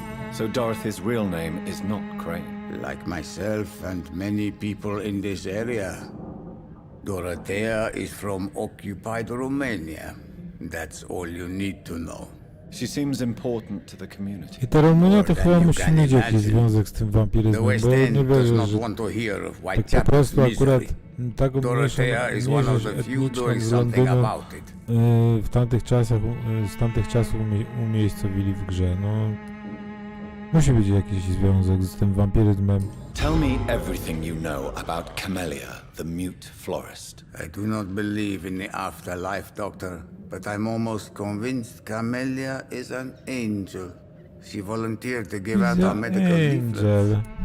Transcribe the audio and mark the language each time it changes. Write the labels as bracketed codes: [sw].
[en] So Dorothy's real name is not Crane. Like myself and many people in this area, Dorothea is from occupied Romania. That's all you need to know. She seems important to the community. [pl] I ta Rumunia to chyba musi mieć jakiś związek z tym wampiryzmem, bo ja nie wierzę, że tak po prostu akurat taką mniejszą etniczną z Londynu w tamtych czasach, z tamtych czasów umiejscowili w grze. No, musi być jakiś związek z tym wampiryzmem. [en] Tell me everything you know about Camellia, the mute florist. I do not believe in the afterlife, Doctor, but I'm almost convinced Camellia is an angel. She volunteered to give out our medical leaflets.